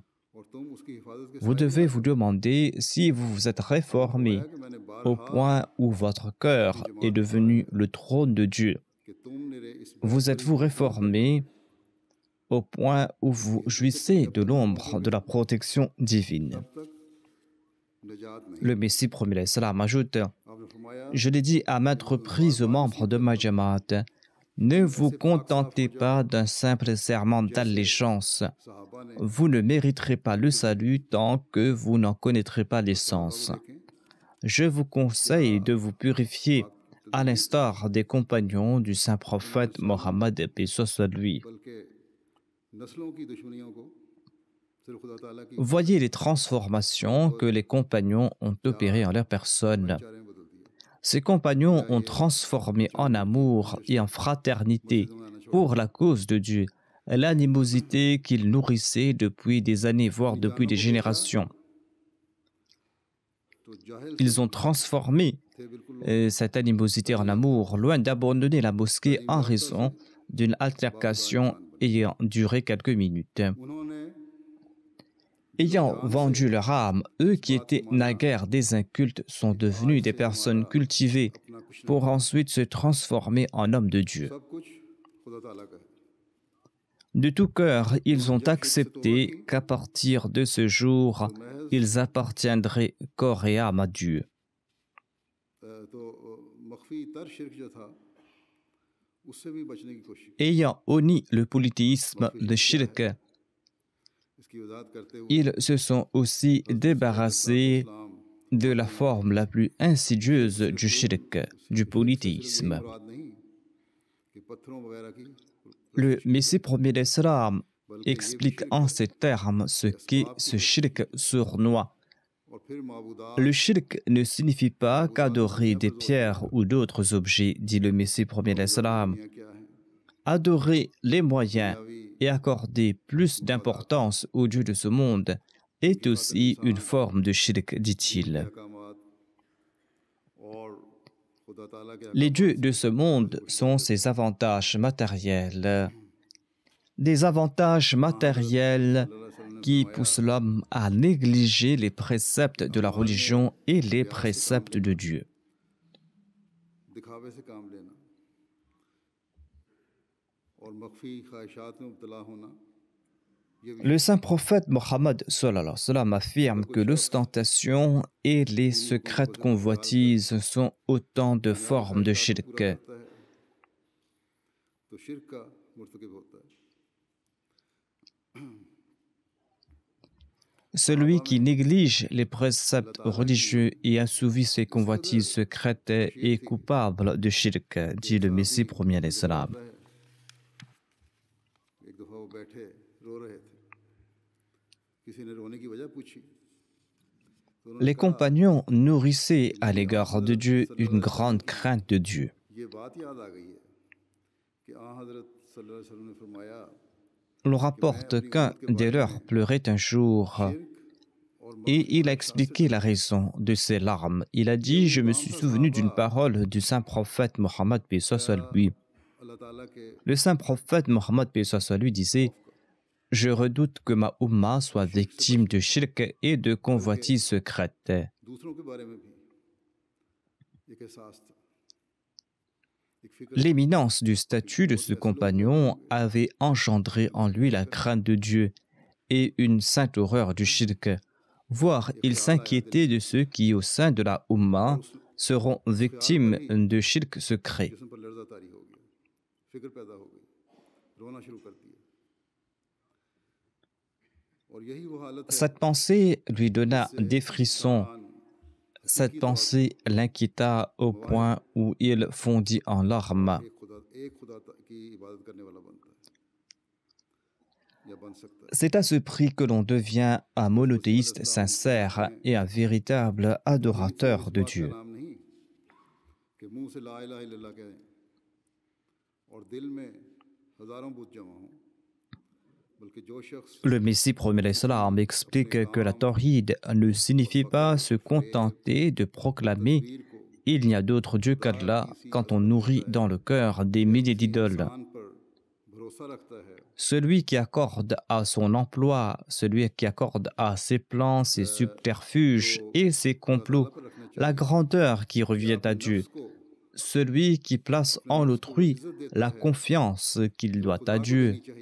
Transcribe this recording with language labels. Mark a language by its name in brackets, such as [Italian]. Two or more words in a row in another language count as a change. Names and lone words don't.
[French] Vous devez vous demander si vous vous êtes réformé au point où votre cœur est devenu le trône de Dieu. Vous êtes-vous réformé au point où vous jouissez de l'ombre de la protection divine? Le Messie premier salam ajoute: [Urdu] آپ نے فرمایا [French] Je l'ai dit à maintes reprises aux membres de ma Jamaat, ne vous contentez pas d'un simple serment d'allégeance. [Urdu] صحابہ نے [French] Vous ne mériterez pas le salut tant que vous n'en connaîtrez pas l'essence. Je vous conseille de vous purifier à l'instar des compagnons du saint prophète Mohammed, paix soit lui. [Urdu] بلکہ نسلوں کی دشمنیوں کو صرف خدا تعالیٰ کی [French] Voyez les transformations que les compagnons ont opérées en leur personne. [Urdu] بھائی چارے میں بدل دیا [French] Ces compagnons ont transformé en amour et en fraternité pour la cause de Dieu l'animosité qu'ils nourrissaient depuis des années, voire depuis des générations. [Urdu] تو جاہل [French] Ils ont transformé [Urdu] تھے بالکل [French] cette animosité en amour, loin d'abandonner la mosquée en raison d'une altercation ayant duré quelques minutes. [Urdu] उन्होंने [French] Ayant vendu leur âme, eux qui étaient naguère des incultes sont devenus des personnes cultivées [Urdu] اپنا کچھ [French] pour ensuite se transformer en hommes de Dieu. [Urdu] سب کچھ خدا تعالیٰ کا ہے [French] De tout cœur, ils ont accepté qu'à partir de ce jour, ils appartiendraient corps et âme à Dieu. [Urdu] تو مخفی تر شرک جو تھا اس سے بھی بچنے کی کوشش [French] Ayant honni le polythéisme de shirk, [Urdu] اس کی وضاحت کرتے ہوئے [French] ils se sont aussi débarrassés इस्लाम de la forme la plus insidieuse du shirk, du polythéisme. [Urdu] مراد نہیں کہ پتھروں وغیرہ کی [French] Le Messie premier d'Islam explique en ces termes ce qu'est ce shirk sournois. [Urdu] اور پھر معبودا [French] Le shirk ne signifie pas qu'adorer des pierres ou d'autres objets, dit le Messie premier d'Islam. [Urdu] کیا ہے [French] Adorer les moyens et accorder plus d'importance aux dieux de ce monde est aussi une forme de shirk, dit-il. [Urdu] احکامات اور خدا تعالیٰ کے [French] Les dieux de ce monde sont ses avantages matériels. Des avantages matériels qui poussent l'homme à négliger les préceptes de la religion et les préceptes de Dieu. [Urdu] دکھاوے سے کام لینا اور مخفی خواہشات میں مبتلا ہونا یہ بھی [French] Le saint prophète Mohammed [Arabic] صلى الله عليه وسلم [French] affirme que l'ostentation et les secrètes convoitises sont autant de formes de shirk. [Urdu] کرتا ہے تو شرک کا مرتکب ہوتا ہے [French] Celui qui néglige les préceptes religieux et assouvit ses convoitises secrètes est coupable de shirk, dit le Messie premier d'Islam. [Urdu] ایک دفعہ وہ بیٹھے رو رہے تھے کسی نے رونے کی وجہ پوچھی تو انہوں نے [French] Les compagnons nourrissaient à l'égard de Dieu une grande crainte de Dieu. [Urdu] یہ بات یاد آ گئی ہے کہ حضرت [Arabic] صلى الله عليه وسلم [Urdu] نے فرمایا [French] On rapporte qu'un des leurs pleurait un jour et il a expliqué la raison de ses larmes. Il a dit: Je me suis souvenu d'une parole du saint prophète Mohammed paix soit sur lui. [Urdu] اللہ تعالیٰ کے [French] Le saint prophète Mohammed paix soit sur lui disait: Je redoute que ma Ummah soit victime de shirk et de convoitises secrètes. [Urdu] دوسروں کے بارے میں بھی ایک احساس تھا ایک فکر [French] L'éminence du statut de ce compagnon avait engendré en lui la crainte de Dieu et une sainte horreur du shirk, voire il s'inquiétait de ceux qui, au sein de la Ummah, seront victimes de shirk secret. [Urdu] جسم پر لرزہ طاری ہو گیا فکر پیدا ہو گئی رونا شروع کر دیا اور یہی وہ حالت ہے [French] Cette pensée lui donna des frissons. Cette pensée l'inquiéta au point où il fondit en larmes. [Urdu] ایک خدا کی عبادت کرنے والا بنتا ہے یا بن سکتا ہے [French] C'est à ce prix que l'on devient un monothéiste sincère et un véritable adorateur de Dieu. [Urdu] نام نہیں کہ منہ سے [Arabic] لا إله إلا الله [Urdu] کہیں اور دل میں ہزاروں بت جمع ہوں بلکہ جو شخص [French] Le Messie premier d'Islam explique que la tawhid ne signifie pas se contenter de proclamer [Urdu] ویر کو [French] il n'y a d'autre Dieu qu'Allah quand on nourrit dans le cœur des milliers d'idoles. [Urdu] انسان پر بھروسہ رکھتا ہے [French] Celui qui accorde à son emploi, celui qui accorde à ses plans, ses subterfuges et ses complots la grandeur qui revient à Dieu, [Urdu] उसको [French] celui qui place en autrui la confiance qu'il doit à Dieu,